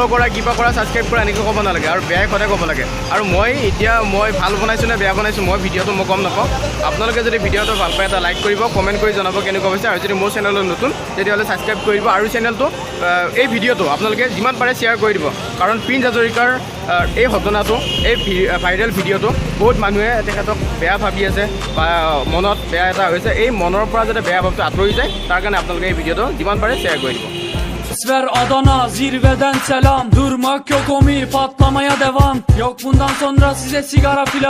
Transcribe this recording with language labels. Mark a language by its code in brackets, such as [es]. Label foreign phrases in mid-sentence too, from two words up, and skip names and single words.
[as] কৰা কিবা কৰা ছাবস্ক্ৰাইব কৰা এনেকৈ ক'ব নালাগে আৰু বেয়াই সদায় ক'ব লাগে আৰু মই ভাল বনাইছোঁ নে বেয়া বনাইছোঁ মই ভিডিঅ'টো মই গম নাপাওঁ আপোনালোকে যদি ভিডিঅ'টো ভাল পায় এটা লাইক কৰিব কমেণ্ট কৰি জনাব কেনেকুৱা হৈছে আৰু যদি মোৰ চেনেলত নতুন তেতিয়াহ'লে ছাবস্ক্ৰাইব কৰিব আৰু চেনেলটো এই ভিডিঅ'টো আপোনালোকে যিমান পাৰে শ্বেয়াৰ কৰি দিব কাৰণ প্ৰিন্স হাজৰিকাৰ এই ঘটনাটো এই [en] viral videoটো [as] বহুত মানুহে তেখেতক বেয়া ভাবি আছে বা মনত বেয়া এটা হৈছে এই মনৰ পৰা যাতে বেয়া ভাৱটো আঁতৰি যায় তাৰ কাৰণে আপোনালোকে এই ভিডিঅ'টো যিমান পাৰে শ্বেয়াৰ কৰি দিব [tr] Ver Adana zirveden selam. Durmak yok omi patlamaya devam. Yok bundan sonra size sigara filan.